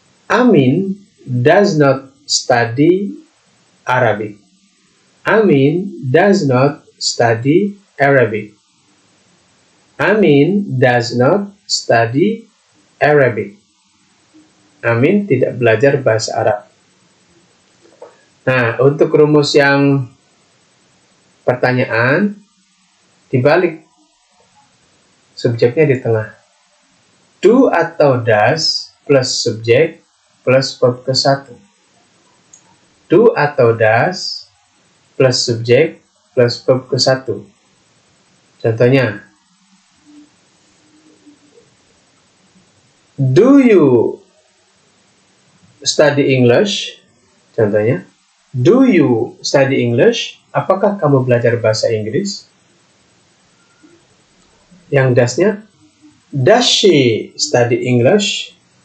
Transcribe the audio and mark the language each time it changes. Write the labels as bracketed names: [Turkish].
[English] Amin does not study Arabic. Amin does not study Arabic. Amin does not study Arabic. [Indonesian] Amin tidak belajar bahasa Arab. Nah, untuk rumus yang pertanyaan dibalik, subjeknya di tengah. Do atau does plus subjek plus verb ke-1. Do atau does plus subjek plus verb ke-1. Contohnya, [English] do you study English? Contohnya, do you study English? [Indonesian] Apakah kamu belajar bahasa Inggris? Yang does-nya, [English] does she study English?